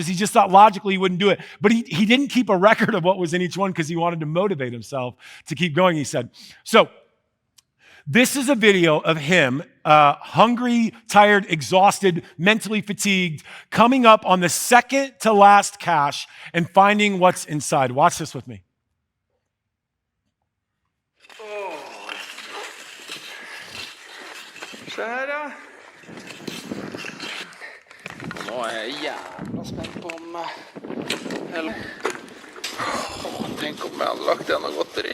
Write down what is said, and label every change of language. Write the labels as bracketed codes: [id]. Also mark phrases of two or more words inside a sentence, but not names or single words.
[en] He just thought logically he wouldn't do it. But he didn't keep a record of what was in each one because he wanted to motivate himself to keep going, he said. So this is a video of him, hungry, tired, exhausted, mentally fatigued, coming up on the second to last cache and finding what's inside. Watch this with me. [no] Se her, ja. Nå jeg jævla spent på om tenk om jeg hadde lagt igjen noe godteri.